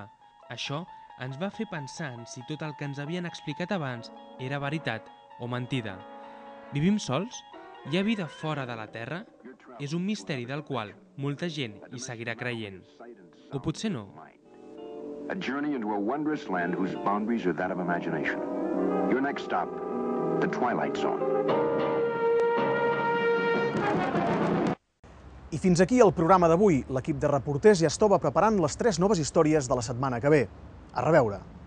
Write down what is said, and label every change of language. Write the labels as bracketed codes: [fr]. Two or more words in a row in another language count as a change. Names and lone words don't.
[ca] Això ens va fer pensar en si tot el que ens havien explicat abans era veritat o mentida. Vivim sols? Hi ha vida fora de la Terra? És un misteri del qual molta gent hi seguirà creient. O potser no. [en] A journey into a wondrous land whose boundaries are that of imagination. Your next stop, the Twilight Zone. [ca] I fins aquí el programa d'avui. L'equip de reporters ja estava preparant les 3 noves històries de la setmana que ve. A reveure.